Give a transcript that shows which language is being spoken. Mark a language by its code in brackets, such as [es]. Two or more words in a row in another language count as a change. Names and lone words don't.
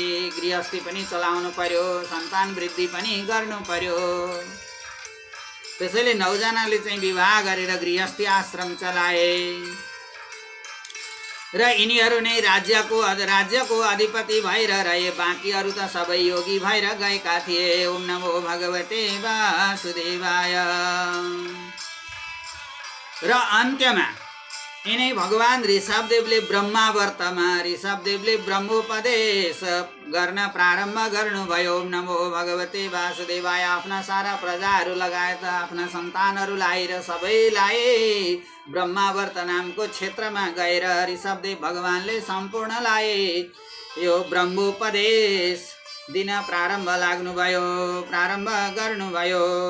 [ne] गृहस्थी पनि चलाउनु पर्यो, सन्तान वृद्धि पनि गर्नु पर्यो। त्यसैले 9 जनाले चाहिँ विवाह गरेर गृहस्थी आश्रम चलाए। र यिनीहरू नै राज्यको अधिपति भएर रहे। बाँकीहरू त सबै योगी भएर गएका थिए। [sa] ओम नमो भगवते वासुदेवाय। [ne] र अन्त्यमा यिनै भगवान ऋषभदेवले ऋषभदेवले ब्रह्मोपदेश गर्न प्रारम्भ गर्नुभयो। [sa] ओम नमो भगवते वासुदेवाय। [ne] आफ्ना सारा प्रजाहरू लगायत आफ्ना सन्तानहरूलाई र सबैलाई ब्रह्मावर्त नामको क्षेत्रमा गएर ऋषभदेव भगवानले सम्पूर्णलाई यो ब्रह्मोपदेश दिन प्रारम्भ गर्नुभयो।